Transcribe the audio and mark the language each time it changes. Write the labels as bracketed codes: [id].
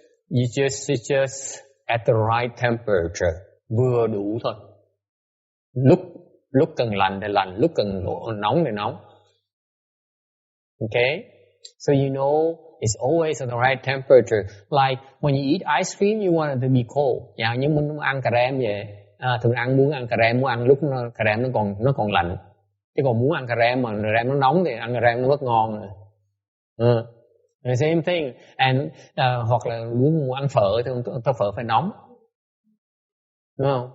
[en] You just at the right temperature. [vi] Vừa đủ thôi. Lúc cần lạnh thì lạnh, lúc cần nóng thì nóng. [en] Okay? So you know it's always at the right temperature. Like when you eat ice cream, you want it to be cold. [vi] Dạ, nhưng muốn ăn cà rem vậy. Thường muốn ăn cà rem, muốn ăn lúc cà rem nó còn lạnh. Chứ còn muốn ăn cà rem mà cà rem nó nóng thì ăn cà rem nó rất ngon rồi. [en] The same thing. [vi] And hoặc là muốn ăn phở thì tô phở phải nóng. Đúng không?